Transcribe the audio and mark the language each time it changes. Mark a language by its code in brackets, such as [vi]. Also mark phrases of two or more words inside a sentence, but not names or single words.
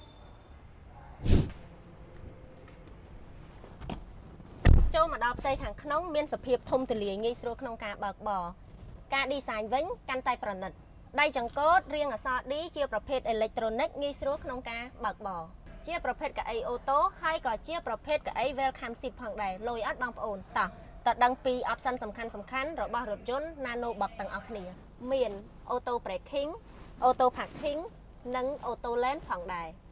[km] ចូលមកដល់ផ្ទៃខាងក្នុងមានសភាពធំទូលាយងាយស្រួលក្នុងការបើកបរការ design វិញកាន់តែប្រណិតដៃចង្កូតរាងអក្សរ D ជាប្រភេទអេឡិចត្រូនិកងាយស្រួលក្នុងការបើកបរជាប្រភេទកៅអីអូតូហើយក៏ជាប្រភេទកៅអី [en] welcome seat [km] ផងដែរលុយអត់បងប្អូនតោះតើដឹងពី option សំខាន់របស់រថយន្ត Nano Box ទាំងអស់គ្នាមាន [en] auto braking auto parking [km] និង [en] auto lane [km] ផងដែរ